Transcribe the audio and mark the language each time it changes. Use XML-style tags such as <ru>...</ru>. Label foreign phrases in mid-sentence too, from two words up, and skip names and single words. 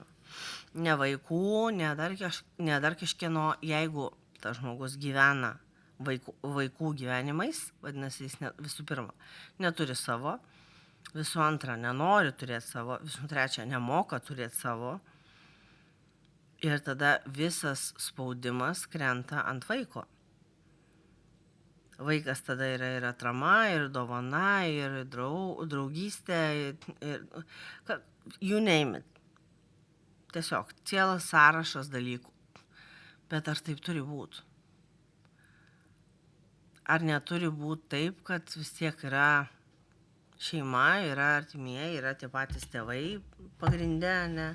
<lt>Ne vaikų, ne dar kažkieno, jeigu tas žmogus gyvena vaikų gyvenimais, vadinasi, jis visų pirma neturi savo, visų antra nenori turėti savo, visų trečia nemoka turėti savo. Ir tada visas spaudimas krenta ant vaiko. Vaikas tada yra ir atrama, ir dovana, ir draugystė, ir</lt> <en>you name it.</en> <lt>Tiesiog cielas sąrašas dalykų. Bet ar taip turi būti? Ar neturi būti taip, kad vis tiek yra šeima, yra artimieji, yra tie patys tėvai pagrinde, ne?</lt>